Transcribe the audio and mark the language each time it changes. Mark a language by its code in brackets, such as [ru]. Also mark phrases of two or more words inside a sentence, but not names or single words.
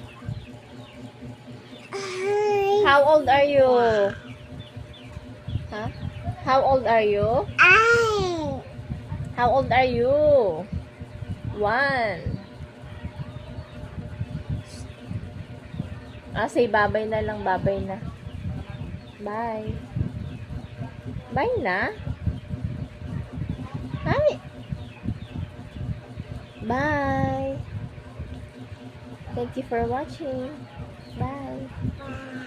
[en] How old are you? Huh? How old are you? How old are you? 1. [tl] Say babay na lang, babay na. Bye. Bye na. [en] Hi. Bye. Thank you for watching. Bye.